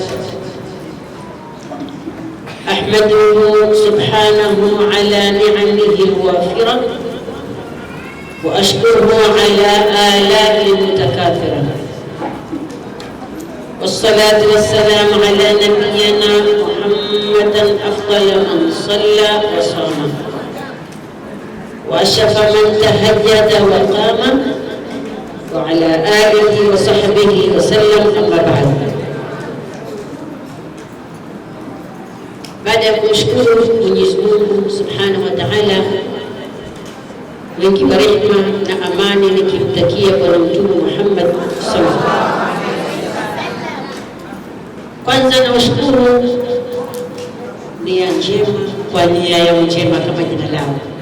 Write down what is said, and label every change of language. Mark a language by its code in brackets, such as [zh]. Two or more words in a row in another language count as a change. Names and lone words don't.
[ar] أحمده سبحانه على نعمه الوافرة، وأشكره على آلائه المتكاثرة، والصلاة والسلام على نبينا محمد أفضل من صلى وصام وأشرف من تهجد وقام، وعلى آله وصحبه وسلم. أما بعد، [sw] baada ya kumshukuru Mwenyezi Mungu [ar] سبحانه وتعالى, [sw] wengi wa rehema na amani, nikimtakia Bwana Mtume Muhammad [ar] صلى الله عليه وسلم. [sw] Kwanza nawashukuru nia njema kwa nia ya njema kama jina lao.